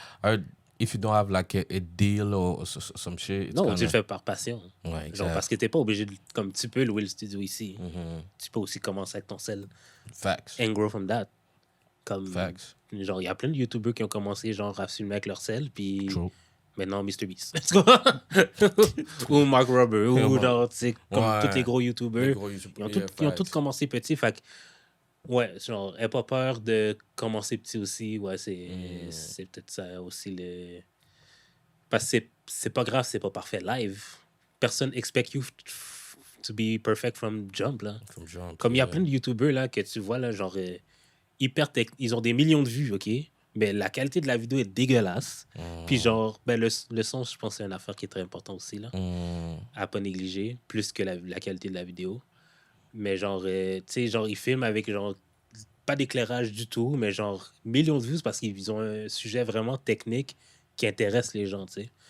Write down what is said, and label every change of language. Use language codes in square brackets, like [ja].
[en] I heard if you don't have like a deal or some shit. [fr] Non, tu le fais par passion. Ouais, exact. Genre, parce que t'es pas obligé de... Comme tu peux louer le studio ici. Tu peux aussi commencer avec ton sel. [en] Facts. And grow from that. Comme, Facts. [fr] Genre, il y a plein de YouTubers qui ont commencé genre à filmer avec leur sel, puis... [en] True. [fr] Maintenant, MrBeast. Ou Mark Rober, ou genre, tu sais, comme tous les gros YouTubers. Ils ont tous commencé petits, fait que... Ouais, genre, aie pas peur de commencer petit aussi. Ouais, c'est peut-être ça aussi le... Parce que c'est pas grave, c'est pas parfait live. [en] Personne expect you to be perfect from jump, là. [fr] Comme il y a plein de YouTubers, là, que tu vois, là, genre, ils ont des millions de vues, OK? Mais la qualité de la vidéo est dégueulasse. Puis genre, ben le son, je pense que c'est une affaire qui est très importante aussi, là. À pas négliger, plus que la qualité de la vidéo. Mais genre, tu sais, genre, ils filment avec, genre, pas d'éclairage du tout, mais genre, millions de vues parce qu'ils ont un sujet vraiment technique qui intéresse les gens, tu sais.